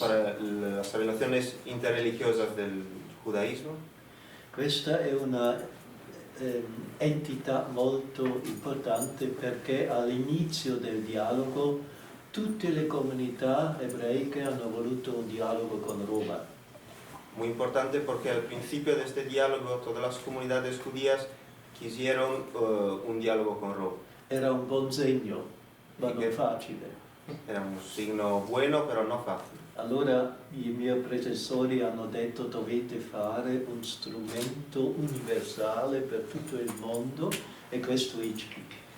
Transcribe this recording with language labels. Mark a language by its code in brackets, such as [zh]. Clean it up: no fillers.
[es] para las relaciones interreligiosas del judaísmo. [it] Questa è una entità molto importante perché all'inizio del dialogo tutte le comunità ebraiche hanno voluto un dialogo con Roma. [es] Muy importante porque al principio de este diálogo todas las comunidades judías quisieron un diálogo con Roma. [it] Era un buon segno, ma non facile. [es] Era un signo bueno, pero no fácil. [it] Allora i miei predecessori hanno detto dovete fare un strumento universale per tutto il mondo e questo è ICPIC.